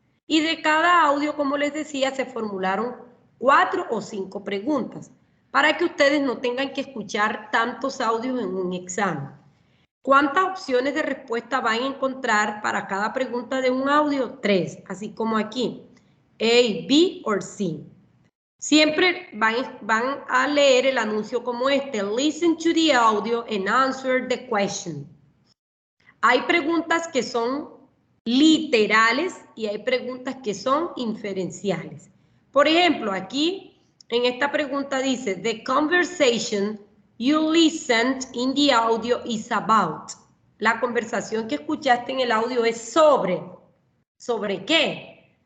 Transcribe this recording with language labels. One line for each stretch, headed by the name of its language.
Spanish: Y de cada audio, como les decía, se formularon 4 o 5 preguntas, para que ustedes no tengan que escuchar tantos audios en un examen. ¿Cuántas opciones de respuesta van a encontrar para cada pregunta de un audio? 3, así como aquí. A, B o C. Siempre van a leer el anuncio como este.
English: Listen to the audio and answer the question.
Spanish: Hay preguntas que son literales y hay preguntas que son inferenciales. Por ejemplo, aquí en esta pregunta dice,
English: the conversation you listened in the audio is about.
Spanish: La conversación que escuchaste en el audio es sobre. ¿Sobre qué?